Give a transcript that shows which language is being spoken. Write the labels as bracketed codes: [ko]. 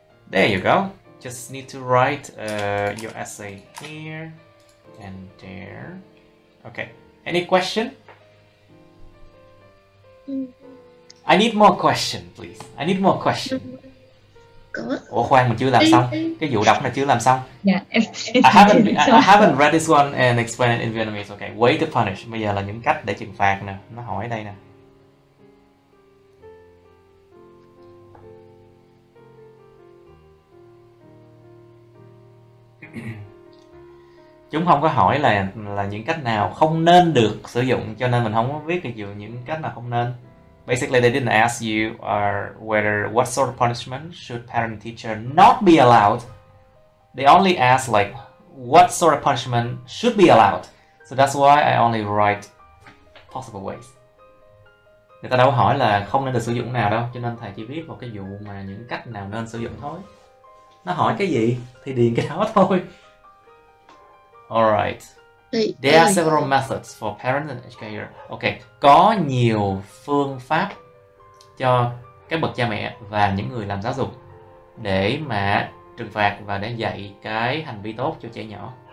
[en] There you go. Just need to write your essay here and there. Okay. Any question? I need more question, please. I need more question. [vi] Có. Ủa khoan, mình chưa làm xong. Cái vụ đọc này chưa làm xong. [en] Yeah, I haven't read this one and explained it in Vietnamese. Okay. Way to punish. [vi] Bây giờ là những cách để trừng phạt nè. Nó hỏi đây nè. Chúng không có hỏi là những cách nào không nên được sử dụng, cho nên mình không có viết cái những cách nào không nên. [en] Basically, they didn't ask you whether what sort of punishment should parent and teacher not be allowed. They only ask like what sort of punishment should be allowed. So that's why I only write possible ways. [vi] Người ta đâu có hỏi là không nên được sử dụng nào đâu, cho nên thầy chỉ viết một cái vụ mà những cách nào nên sử dụng thôi. Nó hỏi cái gì thì điền cái đó thôi. [en] Alright. There are several methods for parents and educator. [vi] Okay, có nhiều phương pháp cho các bậc cha mẹ và những người làm giáo dục để mà trừng phạt và để dạy cái hành vi tốt cho trẻ nhỏ.